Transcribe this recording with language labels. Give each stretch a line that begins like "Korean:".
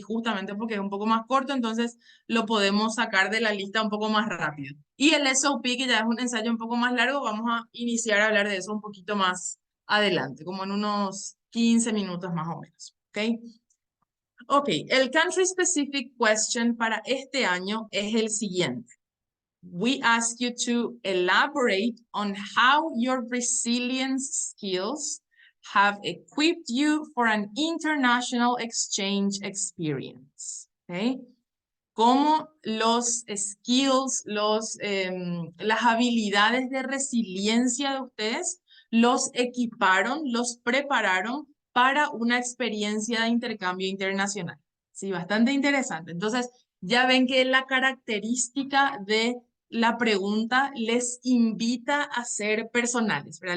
Spanish: Justamente porque es un poco más corto, entonces lo podemos sacar de la lista un poco más rápido. Y el SOP, que ya es un ensayo un poco más largo, vamos a iniciar a hablar de eso un poquito más adelante, como en unos 15 minutos más o menos. ¿Ok? Ok, el
English: country specific question
Spanish: para este año es el siguiente.
English: We ask you to elaborate on how your resilience skills have equipped you for an international exchange experience. ¿Ok?
Spanish: Cómo los skills, las habilidades de resiliencia de ustedes los equiparon, los prepararon para una experiencia de intercambio internacional. Sí, bastante interesante. Entonces, ya ven que la característica de la pregunta les invita a ser personales, ¿verdad?